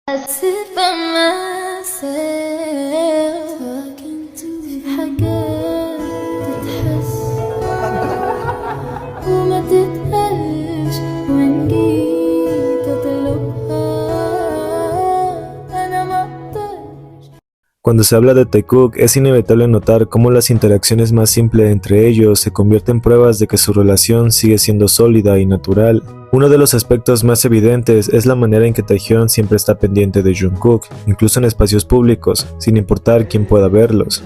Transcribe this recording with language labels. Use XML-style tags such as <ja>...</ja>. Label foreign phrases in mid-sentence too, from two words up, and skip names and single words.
<en>sit by myself talking to</en> <ar>في حاجات تتحس وما تتقالش وإن جيت أطلبها أنا مقدرش.</ar> <es>Cuando se habla de Taekook, es inevitable notar cómo las interacciones más simples entre ellos se convierten en pruebas de que su relación sigue siendo sólida y natural. Uno de los aspectos más evidentes es la manera en que Taehyun siempre está pendiente de Jungkook, incluso en espacios públicos, sin importar quién pueda verlos.</es>